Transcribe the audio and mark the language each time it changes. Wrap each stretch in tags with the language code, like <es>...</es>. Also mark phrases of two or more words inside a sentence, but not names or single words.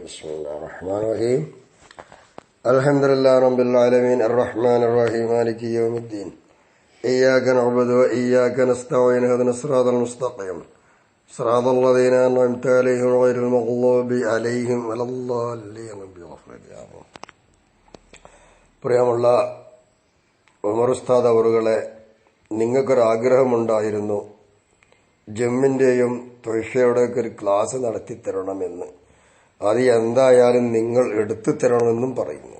<ar>بسم الله الرحمن الرحيم. الحمد لله رب العالمين الرحمن الرحيم مالك يوم الدين إياك نعبد وإياك نستعين اهدنا الصراط المستقيم صراط الذين أنعمت عليهم غير المغضوب عليهم ولا الضالين.</ar> <ml>പ്രിയമുള്ള ഉമർ ഉസ്താദ് അവറുകളെ, നിങ്ങൾക്കൊരാഗ്രഹമുണ്ടായിരുന്നു ജമ്മിന്റെയും തൊയ്ഷയുടെയൊക്കെ ഒരു ക്ലാസ് നടത്തിത്തരണമെന്ന്. അത് എന്തായാലും നിങ്ങൾ എടുത്തു തരണമെന്നും പറയുന്നു.</ml>